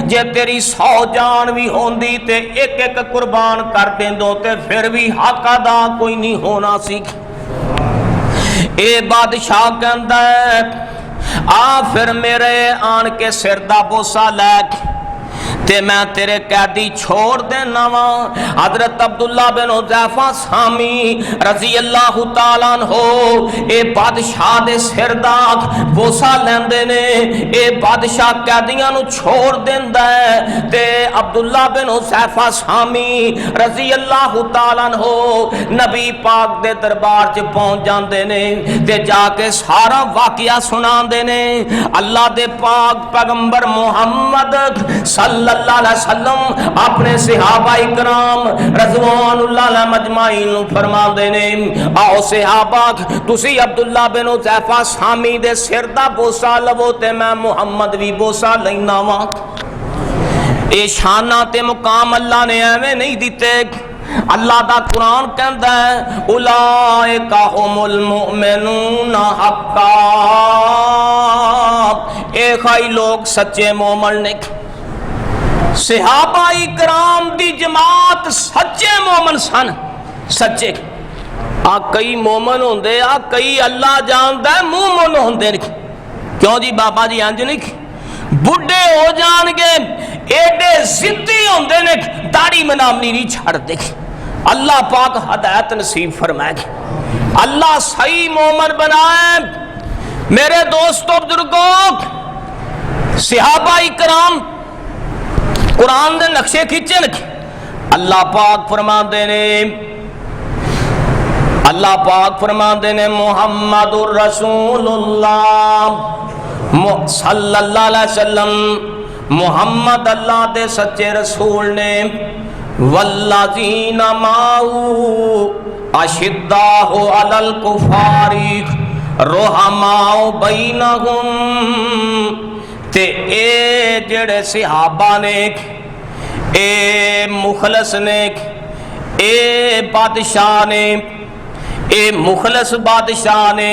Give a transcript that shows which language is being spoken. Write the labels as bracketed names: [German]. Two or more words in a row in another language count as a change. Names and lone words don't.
[Punjabi] ਜੇ ਤੇਰੀ 100 ਜਾਨ ਭੀ ਹੋਂਦੀ ਤੇ ਇੱਕ ਇੱਕ ਕੁਰਬਾਨ ਕਰ ਦੇਂਦੋ ਤੇ ਫਿਰ ਭੀ ਹੱਕ ਅਦਾ ਕੋਈ ਨਹੀਂ ਹੋਣਾ ਸੀ। ਏ ਬਾਦਸ਼ਾਹ ਕਹਿੰਦਾ ਹੈ ਆ ਫਿਰ ਮੇਰੇ ਆਣ ਕੇ ਸਿਰ ਦਾ ਬੋਸਾ ਲੈ ਤੇ ਮੈਂ ਤੇਰੇ ਕੈਦੀ ਛੋੜ ਦੇਣਾ ਵਾ। ਹਜ਼ਰਤ ਅਬਦੁੱਲਾ ਬਿਨ ਹੁਜ਼ੈਫ਼ਾ ਸਾਮੀ [Arabic] رضي الله تعالى عنه [Punjabi] ਏ ਬਾਦਸ਼ਾਹ ਦੇ ਸਿਰ ਦਾ ਬੋਸਾ ਲੈਂਦੇ ਨੇ। ਏ ਬਾਦਸ਼ਾਹ ਕੈਦੀਆਂ ਨੂੰ ਛੋੜ ਦੇਂਦਾ ਹੈ ਤੇ ਅਬਦੁੱਲਾ ਬਿਨ ਹੁਜ਼ੈਫ਼ਾ ਸਾਮੀ [Arabic] رضي الله تعالى عنه [Punjabi] ਨਬੀ ਪਾਕ ਦੇ ਦਰਬਾਰ ਚ ਪਹੁੰਚ ਜਾਂਦੇ ਨੇ ਤੇ ਜਾ ਕੇ ਸਾਰਾ ਵਾਕਿਆ ਸੁਣਾਂਦੇ ਨੇ। ਅੱਲਾਹ ਦੇ ਪਾਕ ਪੈਗ਼ੰਬਰ ਮੁਹੰਮਦ [Arabic] صلى الله عليه وسلم [Punjabi] ਅਪਣੇ ਸਹਾਬਾ ਇਕਰਾਮ [Arabic] رضوان الله عليهم أجمعين [Punjabi] ਨੂੰ ਫ਼ਰਮਾਂਦੇ ਨੇ ਆਓ ਸਹਾਬਾ ਤੁਸੀਂ ਅਬਦੁੱਲਾ ਬਿਨ ਹੁਜ਼ੈਫ਼ਾ ਸਾਮੀ ਦੇ ਸਿਰ ਦਾ ਬੋਸਾ ਲਵੋ ਤੇ ਮੈਂ ਮੁਹੰਮਦ ਭੀ ਬੋਸਾ ਲੈਣਾ ਵਾ। ਏ ਸ਼ਾਨਾਂ ਤੇ ਮੁਕਾਮ ਅੱਲਾਹ ਨੇ ਐਵੇਂ ਨਹੀਂ ਦਿੱਤੇ। ਅੱਲਾਹ ਦਾ ਕੁਰਾਨ ਕਹਿੰਦਾ ਹੈ [Arabic] أولئك هم المؤمنون حقا [Punjabi] ਏ ਖਾਈ ਲੋਗ ਸੱਚੇ ਮੋਮਿਨ ਨੇ। ਸਹਾਬਾ ਇਕਰਾਮ ਦੀ ਜਮਾਤ ਸੱਚੇ ਮੋਮਿਨ ਸਨ ਸੱਚੇ। ਆ ਕਈ ਮੋਮਿਨ ਹੋਂਦੇ ਆ ਕਈ ਅੱਲਾਹ ਜਾਣਦਾ ਹੈ ਮੋਮਿਨ ਹੋਂਦੇ ਨੇ। ਕਿਉਂ ਜੀ ਬਾਬਾ ਜੀ ਇੰਜ ਨਹੀਂ ਬੁੱਢੇ ਹੋ ਜਾਣਗੇ ਐਡੇ ਜ਼ਿੱਦੀ ਹੋਂਦੇ ਨੇ ਦਾੜ੍ਹੀ ਮਨਾਮਨੀ ਨਹੀਂ ਛੱਡਦੇ। ਅੱਲਾਹ ਪਾਕ ਹਦਾਇਤ ਨਸੀਬ ਫ਼ਰਮਾਏ ਅੱਲਾਹ ਸਹੀ ਮੋਮਿਨ ਬਣਾਏ। ਮੇਰੇ ਦੋਸਤੋ ਬਜ਼ੁਰਗੋ ਸਹਾਬਾ ਇਕਰਾਮ ਕੁਰਾਨ ਦੇ ਨਕਸ਼ੇ ਖਿੱਚੇ ਨੇ। ਅੱਲਾਹ ਪਾਕ ਫ਼ਰਮਾਤੇ ਨੇ ਅੱਲਾਹ ਪਾਕ ਫ਼ਰਮਾਤੇ ਨੇ [Arabic] محمد رسول الله صلى الله عليه وسلم [Punjabi] ਮੁਹੰਮਦ ਅੱਲਾਹ ਦੇ ਸੱਚੇ ਰਸੂਲ ਨੇ। [Arabic] والذين معه أشداء على الكفار رحماء بينهم [Punjabi] ਤੇ ਏ ਜਿਹੜੇ ਸਹਾਬਾ ਨੇ ਏ ਮੁਖ਼ਲਸ ਨੇ ਏ ਬਾਦਸ਼ਾਹ ਨੇ ਏ ਮੁਖ਼ਲਸ ਬਾਦਸ਼ਾਹ ਨੇ।